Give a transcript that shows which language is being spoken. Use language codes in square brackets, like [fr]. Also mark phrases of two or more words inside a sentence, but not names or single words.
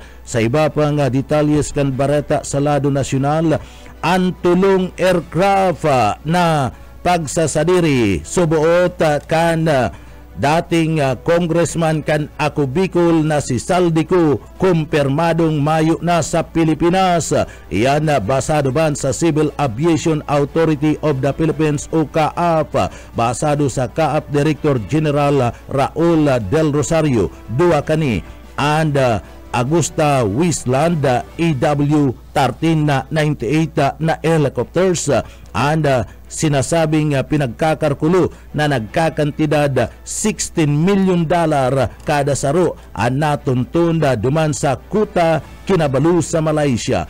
[bik] Sa iba pang detalles kan barata sa lado nasyonal, ang tulong aircraft na pagsasadiri subuot kan dating congressman kan Ako Bicol na si Saldico kumpirmadong mayo na sa Pilipinas. Iyan basado ban sa Civil Aviation Authority of the Philippines o CAAP, basado sa CAAP Director General Raul Del Rosario. Dua kani and Augusta Wisland EW-13 na 98 na helicopters and sinasabing pinagkakarkulo na nagkakantidad $16 million kada saro ang natuntun duman sa Kuta, Kinabalu sa Malaysia.